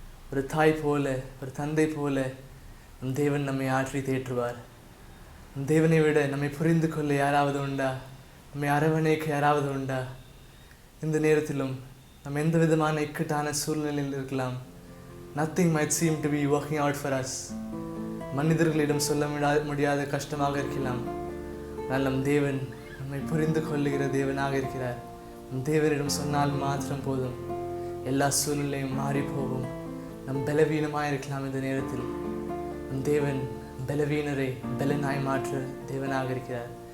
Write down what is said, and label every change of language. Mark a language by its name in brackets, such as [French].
[Tamil] ஒரு தாய் போல, ஒரு தந்தை போல நம் தேவன் நம்மை ஆற்றி தேற்றுவார். நம் தேவனை விட நம்மை புரிந்து கொள்ள யாராவது உண்டா? நம்மை அரவணைக்க யாராவது உண்டா? இந்த நேரத்திலும் நம்ம எந்த விதமான இக்கட்டான சூழ்நிலையில் இருக்கலாம். [English] Nothing might seem to be working out for us. [Tamil] மனிதர்களிடம் சொல்ல முடியாத கஷ்டமாக இருக்கலாம். ஆனால் நம் தேவன் நம்மை புரிந்து கொள்ளுகிற தேவனாக இருக்கிறார். நம் தேவனிடம் சொன்னால் மாத்திரம் போதும், எல்லா சூழ்நிலையும் மாறி போகும். நம் பலவீனமாக இருக்கலாம். இந்த நேரத்தில் நம் தேவன் பலவீனரை பலனாய் மாற்ற தேவனாக இருக்கிறார்.